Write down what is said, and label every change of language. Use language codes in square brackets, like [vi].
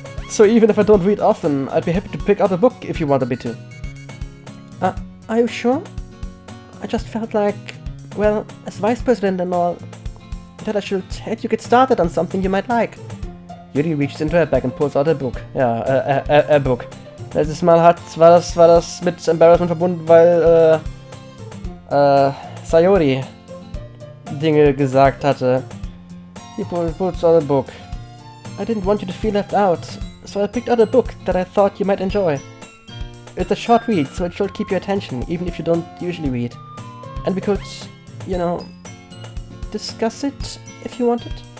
[en] So even if I don't read often, I'd be happy to pick up a book if you wanted me to. Are you sure? I just felt like, well, as vice president and all, that I should help you get started on something you might like. Yuri reaches into her bag and pulls out a book. Ja, a book. [de] Letztes Mal war das mit Embarrassment verbunden, weil, Sayori Dinge gesagt hatte. [en] He pulls out a book. I didn't want you to feel left out, so I picked out a book that I thought you might enjoy. It's a short read, so it should keep your attention, even if you don't usually read. And we could, you know, discuss it if you wanted.